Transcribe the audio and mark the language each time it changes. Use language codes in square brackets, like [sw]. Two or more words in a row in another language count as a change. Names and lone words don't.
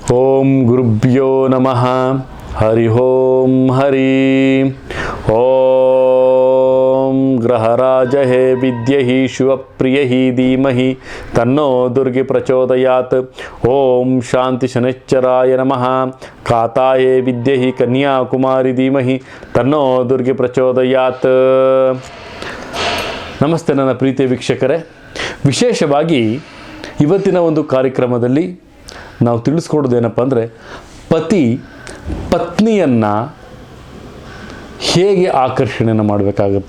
[sa] ಓಂ ಗುರುಭ್ಯೋ ನಮಃ. ಹರಿ ಓಂ ಹರಿ ಓಂ. ಗ್ರಹರಾಜ ಹೇ ವಿದ್ಯಹಿ ಶಿವಪ್ರಿಯಹಿ ಧೀಮಹಿ ತನ್ನೋ ದುರ್ಗೆ ಪ್ರಚೋದಯಾತ್. ಓಂ ಶಾಂತಿ ಶನೈಶ್ಚರಾಯ ನಮಃ. ಕಾತಾಯೇ ವಿದ್ಯಹಿ ಕನ್ಯಾಕುಮಾರಿ ಧೀಮಹಿ ತನ್ನೋ ದುರ್ಗೆ ಪ್ರಚೋದಯಾತ್. [kn] ನಮಸ್ತೆ ನನ್ನ ಪ್ರೀತಿಯ ವೀಕ್ಷಕರೇ, ವಿಶೇಷವಾಗಿ ಇವತ್ತಿನ ಒಂದು ಕಾರ್ಯಕ್ರಮದಲ್ಲಿ ನಾವು ತಿಳಿಸ್ಕೊಡೋದೇನಪ್ಪ ಅಂದರೆ, ಪತಿ ಪತ್ನಿಯನ್ನು ಹೇಗೆ ಆಕರ್ಷಣೆಯನ್ನು ಮಾಡಬೇಕಾಗುತ್ತೆ.